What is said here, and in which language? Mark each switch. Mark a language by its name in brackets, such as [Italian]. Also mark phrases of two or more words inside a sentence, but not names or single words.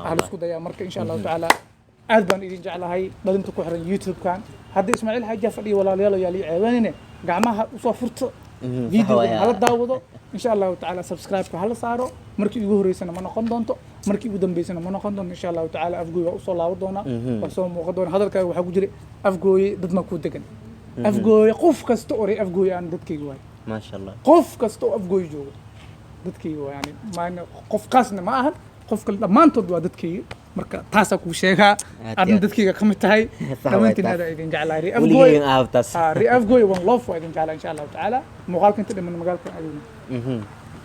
[Somali] waxaa la isku dayaa marka [Arabic] إن شاء الله تعالى [Somali] aad baan idin jeclahay dhalinta ku xiran youtube-kan haddii ismaaciil xaaja fadhiyo walaalayaal yaa lii ceebanine gacmaha usoo furto videoga hala daawado [Arabic] إن شاء الله تعالى [Somali] subscribe-ka hala saaro markii ugu horeysana ma noqon doonto markii ugu dambeysana ma noqon doonto [Arabic] إن شاء الله تعالى [Somali] afgooy waa usoo laaban doonaa waa soo muuqan doona hadalkaaga waxaa ku jira afgooye dad ma ku degan afgooye qof kasta oo reer afgooye aan dadkayga waayo [Arabic] ما شاء الله [Somali] qof kasta oo afgooy jooga dadkayga waa yani maana qof kaasna ma ahan qofka dhammaantood waa dadkayga marka taasaa kuu sheegaa aadna dadkayga ka mid tahay dhammaantiin aadaa idin jeclahay reer afgooy وليين آفتاس reer afgooy [English] one love [Somali] waa idin jeclaa [Arabic] إن شاء الله تعالى [Somali] muuqaalka inta dhiman magaalkan aduuna